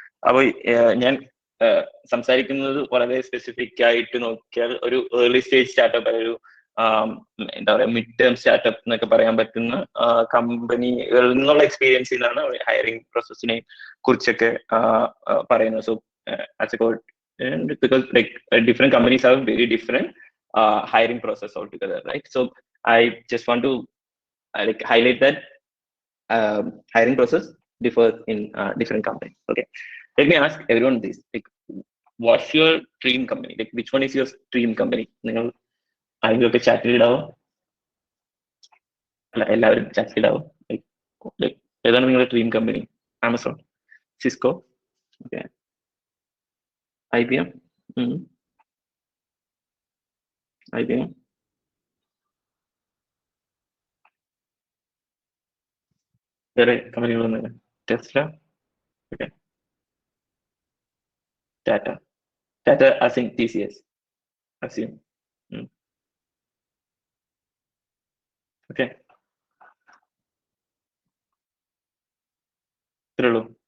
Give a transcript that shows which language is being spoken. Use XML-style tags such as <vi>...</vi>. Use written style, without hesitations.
<ml>അപ്പോൾ ഞാൻ സംസാരിക്കുന്നത് വളരെ സ്പെസിഫിക് ആയിട്ട് നോക്കിയാൽ ഒരു ഏർലി സ്റ്റേജ് സ്റ്റാർട്ടപ്പ്, ഒരു എന്താ പറയുക, മിഡ് ടേം സ്റ്റാർട്ടപ്പ് എന്നൊക്കെ പറയാൻ പറ്റുന്ന കമ്പനികളിൽ നിന്നുള്ള എക്സ്പീരിയൻസിലാണ് ഹയറിംഗ് പ്രോസസ്സിനെ കുറിച്ചൊക്കെ പറയുന്നത്.</ml> <en>So as a code, because like different companies have very different hiring process altogether, right? So I just want to like highlight that hiring process differs in different companies. Okay, let me ask everyone this: like, what's your dream company? Like, which one is your dream company?</en> <ml>നിങ്ങൾ ആരെങ്കിലുമൊക്കെ ചാറ്റിൽ ഇടാവോ? അല്ല, എല്ലാവരും ചാറ്റിൽ ഇടാവോ? Like ഏതാണ് നിങ്ങളുടെ dream company? Amazon, Cisco, okay, IBM, വേറെ കമ്പനികളൊന്നും? Tesla, okay, Tata</ml> <en>as in TCS, assume.</en> <ml>Okay, ഇത്രേ ഉള്ളൂ.</ml>